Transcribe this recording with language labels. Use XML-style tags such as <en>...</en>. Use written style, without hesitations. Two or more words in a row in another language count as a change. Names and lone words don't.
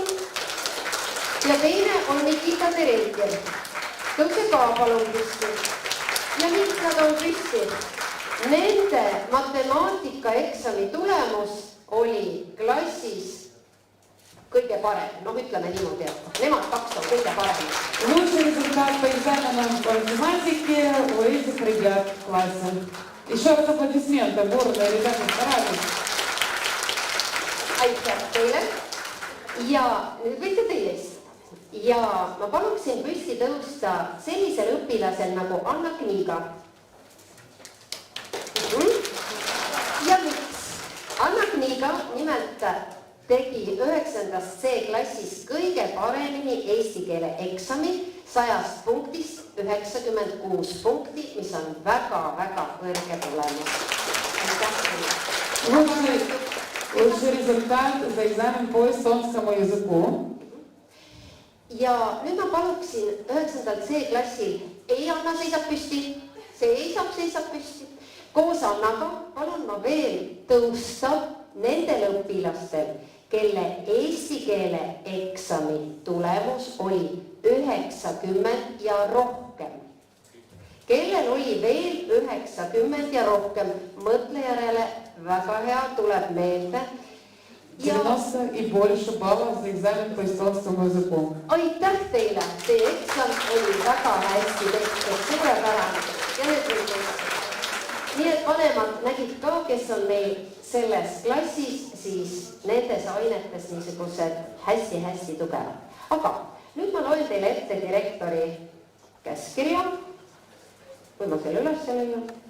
<et>Ja teine on Nikita Terenjev, tõuse ka palun püsti. Ja miks nad on püsti? Nende matemaatikaeksami tulemus oli klassis kõige parem. No ütleme niimoodi, et nemad 2 on kõige parem.</et> <ru>Лучший результат по экзаменам по математике у этих ребят в классе. Еще раз аплодисменты. Гордые ребята старались.</ru> <et>Aitäh teile ja nüüd võite teie eest. Ja ma paluksin püsti tõusta sellisel õpilasel nagu Anna Kniiga. Ja miks? Anna Kniiga nimelt tegi 9. C-klassis kõige paremini eesti keele eksami 100 punktist 96 punkti, mis on väga-väga kõrge tulemus.</et> <ru>Лучший результат за экзамен по эстонскому языку.</ru> <et>Ja nüüd ma paluksin 9. C-klassil ei Anna seisab püsti, see seisab püsti. Koos Annaga palun ma veel tõusta nendel õpilastel, kelle eesti keele eksami tulemus oli 90 ja rohkem. Kellel oli veel 90 ja rohkem, mõtle järele, väga hea, tuleb meelde.</et> <ru>90 и больше баллов за экзамен по эстонскому языку.</ru> <et>Aitäh teile, teie eksam oli väga hästi tehtud, suurepärane. Ja nii et vanemad nägid ka, kes on meil selles klassis, siis nendes ainetes niisugused hästi-hästi tugevad. Aga nüüd ma loen teile ette direktori käskirja, kui ma selle üles leian.</et>